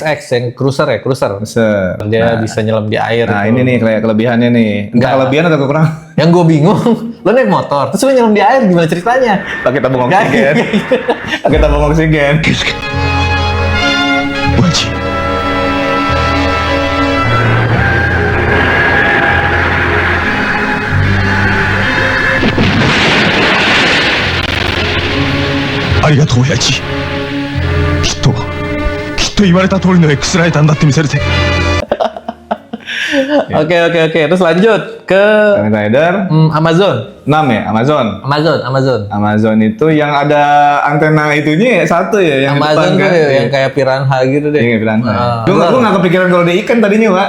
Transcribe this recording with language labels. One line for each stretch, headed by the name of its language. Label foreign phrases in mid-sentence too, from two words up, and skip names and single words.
Indonesian: X yang cruiser ya, cruiser. Dia bisa nyelam di air. Nah gitu. ini nih kayak kelebihannya nih. Enggak kelebihan atau kekurangan? Yang gue bingung, lo naik motor, terus lo nyelam di air, gimana ceritanya? Pakai tabung oksigen. Pakai tabung oksigen. Wajib.
Japanese: ありがとう親父。きっと言われた通りの X ライターになってみせるぜ。
Indonesian: Oke. Terus lanjut ke Kamen Rider Amazon. 6 ya, Amazon. Amazon itu yang ada antena itunya ya, satu ya yang Amazon depan tuh kan. yang kayak piranha gitu deh. Iya, piranha. Gue Bener. nggak kepikiran kalau dia ikan tadinya, Pak.